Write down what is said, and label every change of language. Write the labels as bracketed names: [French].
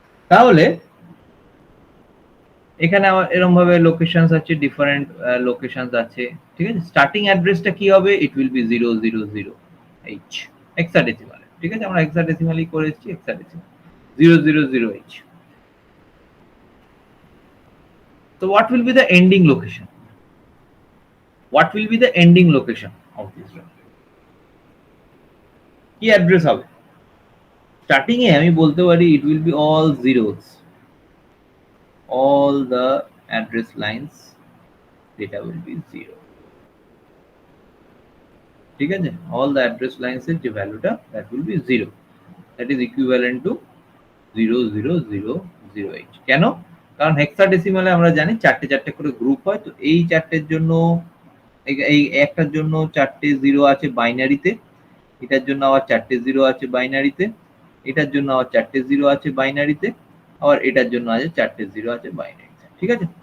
[Bangla] তাহলে এখানে আমার এরকম ভাবে লোকেশনস আছে, ডিফারেন্ট লোকেশনস আছে, ঠিক আছে? স্টার্টিং অ্যাড্রেসটা কি হবে? [English] it will be [Bangla] 000H hexadecimal, ঠিক আছে? আমরা হেক্সাডেসিমালি করে এসেছি, hexadecimal 000H। [English] So what will be the ending location? What will be the ending location of this ROM? [Bangla] কি অ্যাড্রেস হবে? স্টার্টিং এ আমি বলতে পারি [English] it will be all zeros, all the address lines data will be 0, [Bangla] ঠিক আছে? [English] all the address lines [Bangla] এর যে ভ্যালুটা [English] that will be 0, that is equivalent to 0000H। [Bangla] কেন? কারণ হেক্সাডেসিমালে আমরা জানি চারটে চারটে করে গ্রুপ হয়, তো এই চারটের জন্য এই একটার জন্য 4টে 0 আছে বাইনারিতে, এটার জন্য আবার 4টে 0 আছে বাইনারিতে, এটার জন্য আবার 4টে 0 আছে বাইনারিতে, আর এটার জন্য আছে 4টে 0 আছে বাইনারিতে, ঠিক আছে?